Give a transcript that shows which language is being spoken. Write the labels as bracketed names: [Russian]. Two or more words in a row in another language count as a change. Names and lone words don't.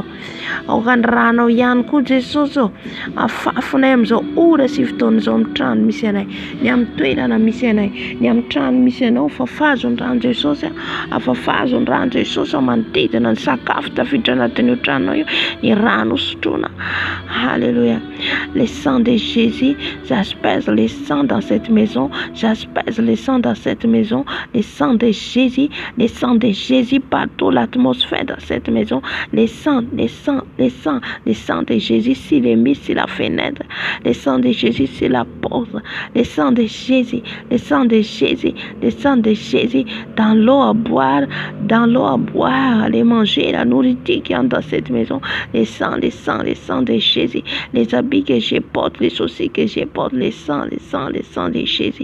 [Malagasy] Aoka ny ranao ihany koa Jesosy afafonay amin'izao ora sy fotoana izao amin'ny trano misy anay, ny amin'ny toerana misy anay, ny amin'ny trano misy anao. Afafazo ny rano Jesosy, afafazo ny rano Jesosy manodidina ny sakafo tafiditra anatin'io tranonao io, ny rano sotroina. Alléluia. [French] Le sang de Jésus, j'asperge le sang dans cette maison, j'asperge le sang dans cette maison, le sang de Jésus, le sang de Jésus partout l'atmosphère dans cette maison, le sang de Jésus sur les murs, sur la fenêtre, le sang de Jésus sur la porte, le sang de Jésus, le sang de Jésus, le sang de Jésus dans l'eau à boire, les manger, la nourriture qui entre dans cette maison, le sang de Jésus, les habits que je porte, les chaussures que je porte, le sang de Jésus.